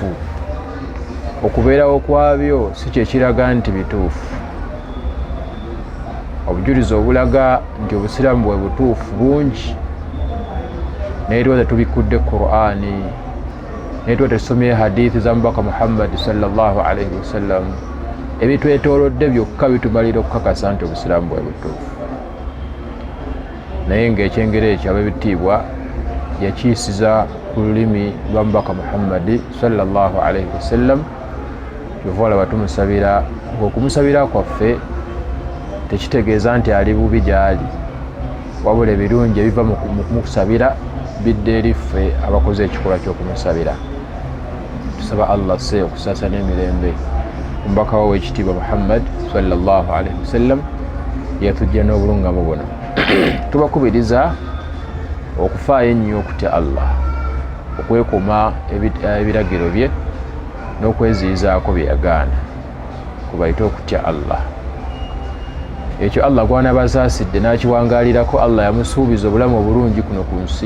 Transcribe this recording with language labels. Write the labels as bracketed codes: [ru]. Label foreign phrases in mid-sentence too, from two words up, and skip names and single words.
[lg] Okubeerawo kwabyo si kye kiraga nti bituufu. Obujulizi obulaga nti obusiraamu bwe butuufu bungi, naye tuba tetubikudde Qur'ani, naye tuba tusomye hadithi za Mubaka Muhammad [ar] صلى الله عليه وسلم. [lg] Ebitwetoolodde byokka bitumalira okukakasa nti obusiraamu bwe butuufu. Naye ng'ekyengera ekyo ab'ebitiibwa yakiisiza ku lulimi lwa Mubaka Muhammad [ar] صلى الله عليه وسلم. [lg] Kyova olaba tumusabira, okumusabira kwaffe tekitegeeza nti ali bubi gy'ali, wabula ebirungi ebiva mu kumusabira bidde eri ffe abakoze ekikolwa ky'okumusabira. Tusaba Allah se okusaasa n'emirembe omubaka we w'ekitiibwa Muhammad [ar] صلى الله عليه وسلم [lg] yatujja n'obulungamu buno. Tubakubiriza okufaayo ennyo okutya Allah, okwekuuma ebiragiro bye n'okweziyizaako bye yagaana, kubayite okutya Allah. Ekyo Allah gwana basaasidde n'akiwangaalirako, Allah yamusuubiza obulamu obulungi kuno ku nsi.